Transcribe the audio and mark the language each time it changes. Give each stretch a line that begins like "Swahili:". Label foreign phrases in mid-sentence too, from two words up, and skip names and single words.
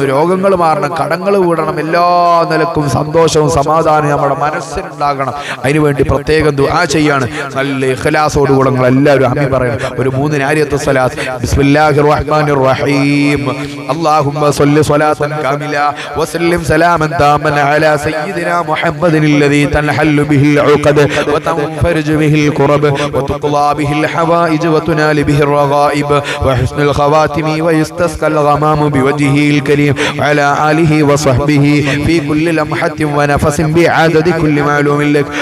Malayalam: രോഗങ്ങൾ മാറണം, കടങ്ങൾ വീടണം, എല്ലാ നിലക്കും സന്തോഷവും സമാധാനവും നമ്മുടെ മനസ്സിനുണ്ടാകണം. അതിനുവേണ്ടി പ്രത്യേകം ദുആ ചെയ്യാണ്. നല്ല ഇഖ്ലാസോടുകൂടെ നിങ്ങൾ എല്ലാവരും ആമീൻ പറയണം. ഒരു 3 നാരിയത്ത് സ്വലാത്ത്.
Arabic: بسم الله الرحمن الرحيم. اللهم صل صلاة كاملة وسلم سلاما تاما على سيدنا محمد الذي تنحل به العقد وتنفرج به الكرب وتقضى به الحوائج وتنال به الرغائب وحسن الخواتم ويستسقى الغمام بوجهه الكريم وعلى آله وصحبه في كل لمحة ونفس بعدد كل معلوم لك.